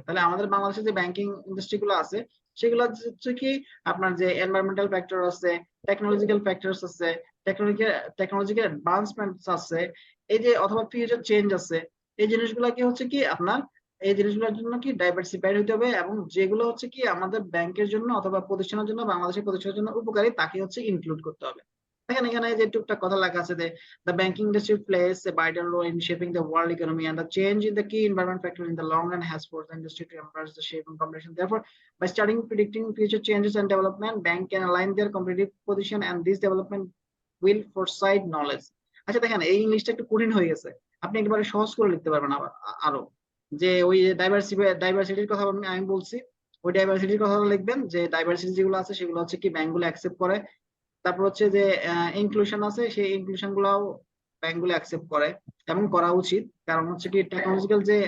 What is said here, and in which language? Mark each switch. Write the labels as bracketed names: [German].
[Bangla] তাহলে আমাদের বাংলাদেশে যে ব্যাংকিং ইন্ডাস্ট্রি গুলো আছে সেগুলো হচ্ছে কি আপনার যে এনভায়রনমেন্টাল ফ্যাক্টর আছে, টেকনোলজিক্যাল ফ্যাক্টরস আছে, টেকনোলজিক্যাল অ্যাডভান্সমেন্টস আছে, এই যে অথবা ফিউচার চেঞ্জ আছে, এই জিনিসগুলোকে হচ্ছে কি আপনার এই জিনিসগুলোর জন্য কি ডাইভার্সিফাইড হতে হবে, এবং যেগুলো হচ্ছে কি আমাদের ব্যাংকের জন্য অথবা প্রতিষ্ঠানের জন্য, বাংলাদেশের প্রতিষ্ঠানের জন্য উপকারী, তাকে হচ্ছে ইনক্লুড করতে হবে। দেখেন এখানে যে টুকটাক কথা লেখা আছে যে [English] the banking industry plays a vital role in shaping the world economy, and the change in the key environment factor in the long run has forced the industry to embrace the shape and competition. Therefore, by studying, predicting future changes and development, bank can align their competitive position, and this development will foresight knowledge. [Bangla] আচ্ছা দেখেন এই ইংলিশটা একটু কঠিন হয়ে গেছে, আপনি একেবারে সহজ করে লিখতে পারবেন আবার আরো, যে ওই ডাইভার্সিটির কথা আমি বলছি, ওই ডাইভার্সিটির কথা লিখবেন যে ডাইভার্সিটি যেগুলো আছে সেগুলো হচ্ছে কি ব্যাংকগুলো অ্যাকসেপ্ট করে। তারপর হচ্ছে যে ইনক্লুশন আছে, সেই ইনক্লুশন গুলাও ব্যাংকগুলো অ্যাকসেপ্ট করে এবং করা উচিত, কারণ হচ্ছে কি টেকনোলজিক্যাল যে